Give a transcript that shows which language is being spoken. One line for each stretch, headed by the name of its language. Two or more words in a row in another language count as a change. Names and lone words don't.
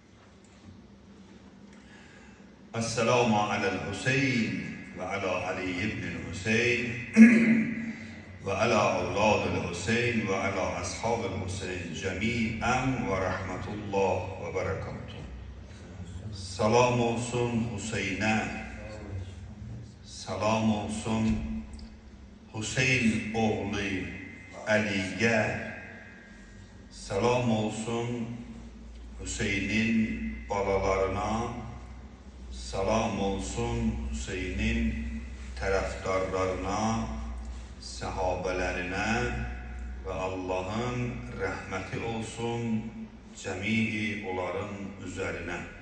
Arabic: السلام على الحسين وعلى علي بن الحسين وعلى أولاد الحسين وعلى أصحاب الحسين جميعا ورحمة الله وبركاته.
Azerbaijani: Salam olsun Hüseyin'e, salam olsun Hüseyin oğlu Ali'ye, salam olsun Hüseyin'in balalarına, salam olsun Hüseyin'in taraftarlarına, sahabelerine ve Allah'ın rahmeti olsun cemii onların üzerine.